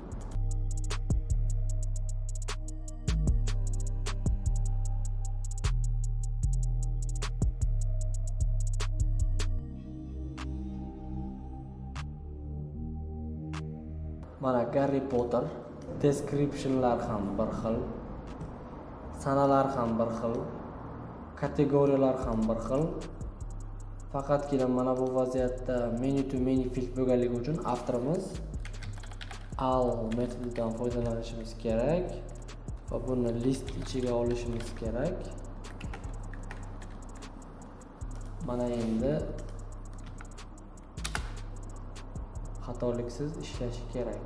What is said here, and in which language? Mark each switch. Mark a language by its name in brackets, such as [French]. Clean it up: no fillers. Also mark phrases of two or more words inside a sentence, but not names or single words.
[Uzbek] Mana Harry Potter descriptionlar ham bir xil, sanalar ham bir xil, kategoriyalar ham bir xil. Faqatgina mana bu vaziyatda [English] menu to menu field [Uzbek] bo'lganligi uchun avtorimiz all metodidan foydalanishimiz kerak va buni list ichiga olishimiz kerak. Mana endi xatoliksiz ishlashi kerak.